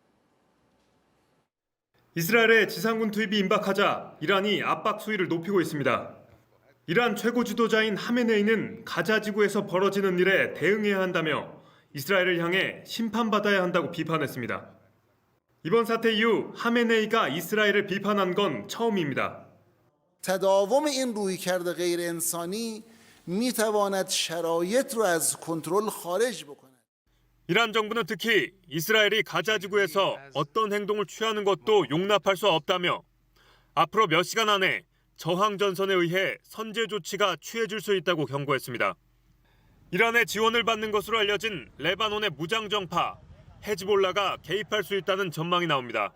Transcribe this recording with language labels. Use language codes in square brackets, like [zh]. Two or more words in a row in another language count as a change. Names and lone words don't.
[ko] 이스라엘의 지상군 투입이 임박하자 이란이 압박 수위를 높이고 있습니다. 이란 최고 지도자인 하메네이는 가자 지구에서 벌어지는 일에 대응해야 한다며 이스라엘을 향해 심판받아야 한다고 비판했습니다. 이번 사태 이후 하메네이가 이스라엘을 비판한 건 처음입니다. [fa] تداوم این رویکرد غیر انسانی میتواند شرایط را از کنترل خارج بکند. [ko] 이란 정부는 특히 이스라엘이 가자 지구에서 어떤 행동을 취하는 것도 용납할 수 없다며 앞으로 몇 시간 안에 저항 전선에 의해 선제 조치가 취해질 수 있다고 경고했습니다. 이란의 지원을 받는 것으로 알려진 레바논의 무장정파 헤즈볼라가 개입할 수 있다는 전망이 나옵니다.